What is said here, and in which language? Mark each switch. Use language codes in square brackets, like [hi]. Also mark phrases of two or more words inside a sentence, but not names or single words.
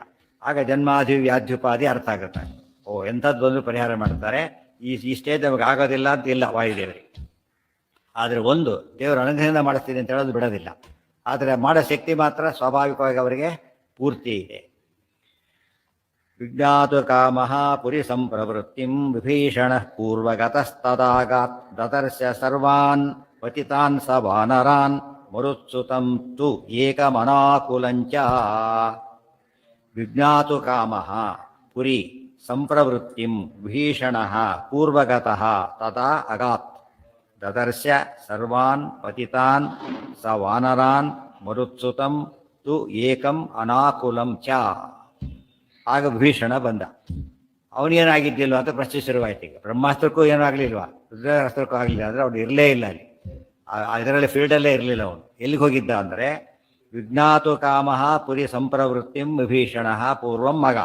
[kn] ಆಗ [sa] ಜನ್ಮಾಧಿ ವ್ಯಾಧ್ಯುಪಾಧಿ [kn] ಅರ್ಥ ಆಗುತ್ತೆ. ಎಂಥದ್ದು ಬಂದು ಪರಿಹಾರ ಮಾಡ್ತಾರೆ. ಈ ಸ್ಟೇಜ್ ನಮಗೆ ಆಗೋದಿಲ್ಲ ಅಂತ ಇಲ್ಲ ವಾಯುದೇವರಿಗೆ. ಆದರೆ ಒಂದು ದೇವರು ಅನುಗ್ರಹದಿಂದ ಮಾಡಿಸ್ತೀನಿ ಅಂತ ಹೇಳೋದು ಬಿಡೋದಿಲ್ಲ. ಆದರೆ ಮಾಡೋ ಶಕ್ತಿ ಮಾತ್ರ ಸ್ವಾಭಾವಿಕವಾಗಿ ಅವರಿಗೆ ಪೂರ್ತಿ ಇದೆ. [sa] ವಿಜ್ಞಾತು ಕಾಮಃ ಪುರಿ ಸಂಪ್ರವೃತ್ತಿಂ ವಿಭೀಷಣ ಪೂರ್ವಗತಸ್ತದಾಗಾತ್ ದದರ್ಶ ಸರ್ವಾನ್ ಪತಿತಾನ್ ಸ ವಾನರಾನ್ ಮರುತ್ಸುತಂ ತು ಏಕಮನಾಕುಲಂಚ. ವಿಜ್ಞಾತು ಕಾಮಃ ಪುರಿ ಸಂಪ್ರವೃತ್ತಿಂ ಭೀಷಣಃ ಪೂರ್ವಗತಃ ತಥಾ ಅಗಾತ್ ದದರ್ಶ ಸರ್ವಾನ್ ಪತಿತಾನ್ ಸ ವಾನರಾನ್ ಮರುತ್ಸುತಂ ತು ಏಕಂ ಅನಾಕುಲಂ ಚ. [kn] ಆಗ ಭೀಷಣ ಬಂದ. ಅವನೇನಾಗಿದ್ದಿಲ್ವ ಅಂತ ಪ್ರಶ್ನೆ ಶುರುವಾಯ್ತು. ಈಗ ಬ್ರಹ್ಮಾಸ್ತ್ರಕ್ಕೂ ಏನೂ ಆಗಲಿಲ್ವಾ, ರುದ್ರಾಸ್ತ್ರಕ್ಕೂ ಆಗಲಿಲ್ಲ ಅಂದರೆ ಅವನು ಇರಲೇ ಇಲ್ಲ ಅಲ್ಲಿ, ಅದರಲ್ಲಿ ಫೀಲ್ಡಲ್ಲೇ ಇರಲಿಲ್ಲ. ಅವನು ಎಲ್ಲಿಗೆ ಹೋಗಿದ್ದ ಅಂದರೆ [sa] ವಿಜ್ಞಾತು ಕಾಮಃ ಪುರಿ ಸಂಪ್ರವೃತ್ತಿಂ ವಿಭೀಷಣ ಪೂರ್ವಂ ಮಗ.